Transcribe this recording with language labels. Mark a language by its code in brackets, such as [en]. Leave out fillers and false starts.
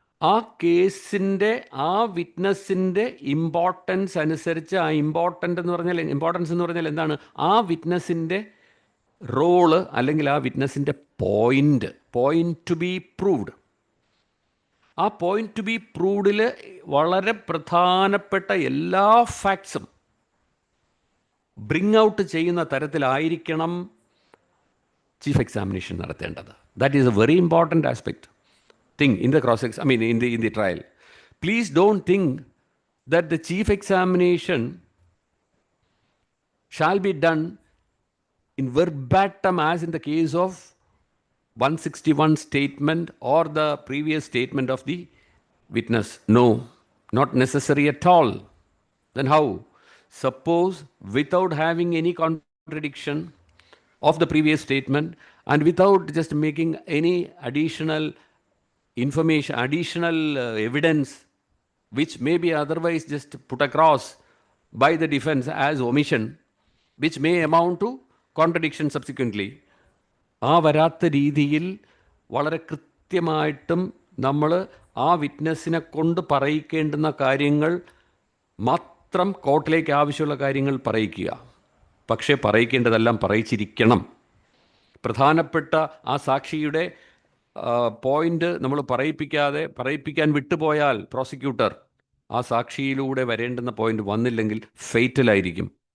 [ml] ആ കേസിൻ്റെ ആ വിറ്റ്നസ്സിൻ്റെ ഇമ്പോർട്ടൻസ് അനുസരിച്ച് ആ ഇമ്പോർട്ടൻസ് എന്ന് പറഞ്ഞാൽ എന്താണ്, ആ വിറ്റ്നസ്സിൻ്റെ റോള് അല്ലെങ്കിൽ ആ വിറ്റ്നസ്സിൻ്റെ പോയിൻ്റ് ടു ബി പ്രൂവ്ഡ്, ആ പോയിൻ്റ് ടു ബി പ്രൂവ്ഡിൽ വളരെ പ്രധാനപ്പെട്ട എല്ലാ ഫാക്ട്സും ബ്രിങ് ഔട്ട് ചെയ്യുന്ന തരത്തിലായിരിക്കണം ചീഫ് എക്സാമിനേഷൻ നടത്തേണ്ടത്. [en] That is a very important aspect thing in the in the trial. Please don't think that the chief examination shall be done in verbatim as in the case of 161 statement or the previous statement of the witness. No, not necessary at all. Then how? Suppose without having any contradiction of the previous statement and without just making any additional information, additional evidence which may be otherwise just put across by the defense as omission, which may amount to contradiction subsequently. [ml] ആ വരാത്ത രീതിയിൽ വളരെ കൃത്യമായിട്ടും നമ്മൾ ആ വിറ്റ്നസ്സിനെ കൊണ്ട് പറയിക്കേണ്ടുന്ന കാര്യങ്ങൾ മാത്രം കോർട്ടിലേക്ക് ആവശ്യമുള്ള കാര്യങ്ങൾ പറയിക്കുക. പക്ഷേ പറയിക്കേണ്ടതെല്ലാം പറയിച്ചിരിക്കണം. പ്രധാനപ്പെട്ട ആ സാക്ഷിയുടെ പോയിൻ്റ് നമ്മൾ പറയിപ്പിക്കാൻ വിട്ടുപോയാൽ പ്രോസിക്യൂട്ടർ ആ സാക്ഷിയിലൂടെ വരേണ്ടുന്ന പോയിൻ്റ് വന്നില്ലെങ്കിൽ ഫെയ്റ്റലായിരിക്കും.